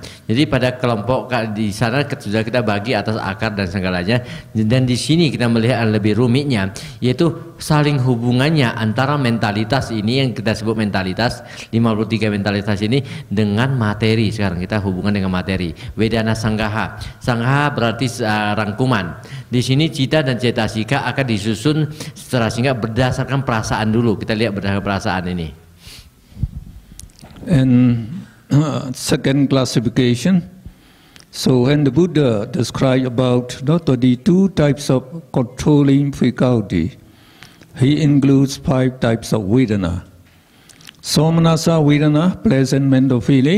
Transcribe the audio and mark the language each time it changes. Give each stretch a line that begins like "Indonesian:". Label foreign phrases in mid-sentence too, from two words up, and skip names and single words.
Indonesian: Jadi pada kelompok di sana sudah kita bagi atas akar dan segalanya, dan di sini kita melihat yang lebih rumitnya, yaitu saling hubungannya antara mentalitas ini yang kita sebut mentalitas 53 mentalitas ini dengan materi. Sekarang kita hubungan dengan materi.
Pali: Vedana Sanggaha.
Indonesian: Sanggaha berarti rangkuman. Di sini cita dan cetasika akan disusun secara singkat berdasarkan perasaan dulu. Kita lihat berdasarkan perasaan ini.
English: And second classification, so when the Buddha described about 32 types of controlling faculty, he includes 5 types of Vedana.
Pali: Somanasa Vedana,
English: pleasant mental feeling.